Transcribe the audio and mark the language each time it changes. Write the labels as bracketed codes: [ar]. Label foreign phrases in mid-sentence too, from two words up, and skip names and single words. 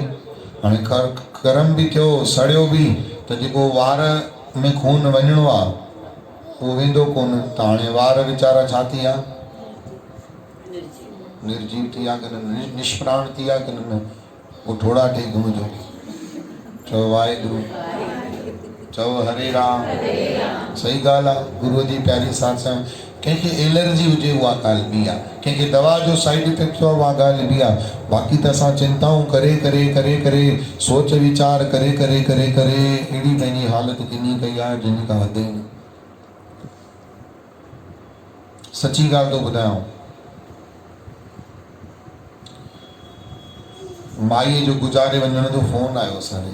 [sd] हाणे गरम बि थियो, सड़ियो बि, त जेको वार में खून वञिणो आहे उहो वेंदो कोन। त हाणे वार वीचारा छा थी विया? निर्जीव थी विया की न, निष्प्राण थी विया की न? उहो ठोड़ा ठही घुमिजो। चओ वाहेगुरु, चओ हरे राम। सही ॻाल्हि आहे। गुरूअ जी प्यारी सत्संग। कंहिंखे एलर्जी हुजे उहा ॻाल्हि ॿी आहे, कंहिंखे दवा जो [en] side effect [sd] थियो उहा ॻाल्हि ॿी आहे। बाक़ी त असां चिंताऊं करे सोच वीचार करे अहिड़ी पंहिंजी हालत किनी कई आहे जिन खां वधे न। सची ॻाल्हि थो ॿुधायांव, माईअ जो गुज़ारे वञण जो फ़ोन आयो असांखे।